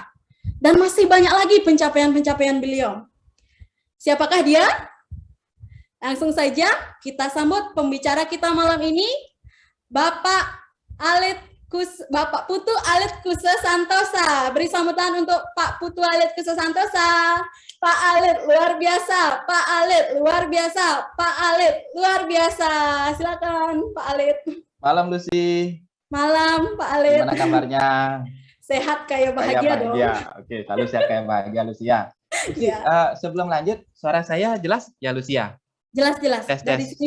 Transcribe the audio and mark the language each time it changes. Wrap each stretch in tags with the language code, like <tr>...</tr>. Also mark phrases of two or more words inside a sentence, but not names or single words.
<id>Dan masih banyak lagi pencapaian-pencapaian beliau. Siapakah dia? Langsung saja kita sambut pembicara kita malam ini, Bapak Putu Alit Kusa Santosa. Beri sambutan untuk Pak Putu Alit Kusa Santosa. Pak Alit luar biasa, Pak Alit luar biasa, Pak Alit luar biasa. Silakan Pak Alit. Malam Lucy. Malam Pak Alit. Gimana kabarnya? Sehat kayak bahagia, dong. Oke, selalu sehat kayak bahagia Lucia. Sebelum lanjut, suara saya jelas ya Lucia? Jelas. Tes dari sini</id>